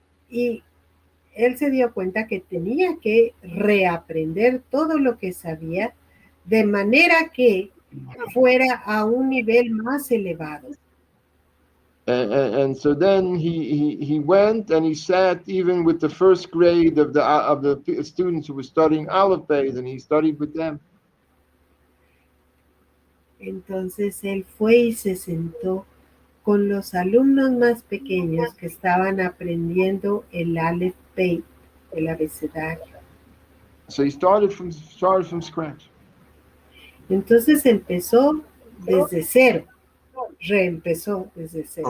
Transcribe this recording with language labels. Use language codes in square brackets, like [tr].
[es] Y él se dio cuenta que tenía que reaprender todo lo que sabía de manera que fuera a un nivel más elevado. [en] And so then he went and he sat even with the first grade of the students who were studying Aleph Beis, and he studied with them. [es] Entonces él fue y se sentó con los alumnos más pequeños que estaban aprendiendo el Aleph Beis, el abecedario. [en] So he started from scratch. [es] Entonces empezó desde cero, reempezó desde cero.